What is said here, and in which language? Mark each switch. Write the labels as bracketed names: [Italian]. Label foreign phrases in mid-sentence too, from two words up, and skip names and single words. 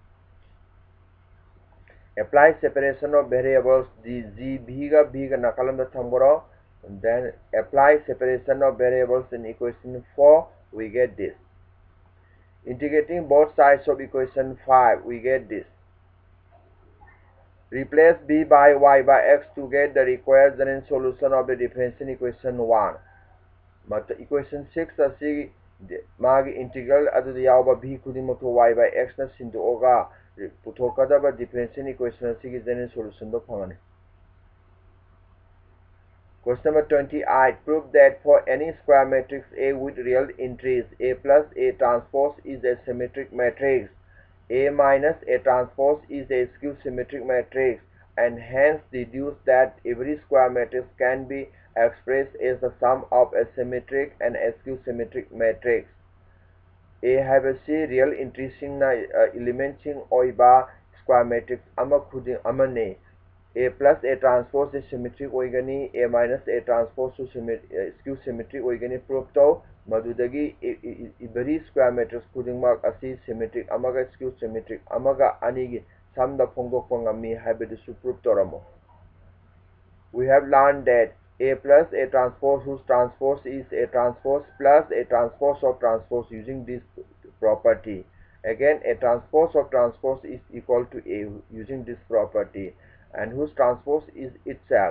[English] Apply separation of variables [Manipuri] g bhiga nakalamda thamboro, [English] and then apply separation of variables in equation 4, we get this. Integrating both sides of equation 5, we get this. Replace b by y by x to get the required general solution of the differential equation 1. But equation [Manipuri] 6 asi magi integral adu yauba b khudimok y by x na sindoga puthokadaba [English] differential equation [Manipuri] asi [English] general solution [Manipuri] do phangani. [English] Question number 28. Prove that for any square matrix A with real entries, A plus A transpose is a symmetric matrix, A minus A transpose is a skew symmetric matrix, and hence deduce that every square matrix can be expressed as the sum of a symmetric and a skew symmetric matrix. [Manipuri] A have a C [English] real entries element [Manipuri] oiba [English] square matrix [Manipuri] ama khuding amane. [English] A plus A transpose is symmetric [Manipuri] oigani, [English] A minus A transpose [Manipuri] to [English] skew symmetric [Manipuri] oigani prove to madudagi [English] every square matrix [Manipuri] khudingmak asi symmetric amaga [English] skew symmetric [Manipuri] amaga anigi samda phongdokpa ngami haibadusu prove toramo. [English] We have learned that A plus A transpose whose transpose is A transpose plus A transpose of transpose using this property. Again, A transpose of transpose is equal to A using this property, and whose transpose is itself.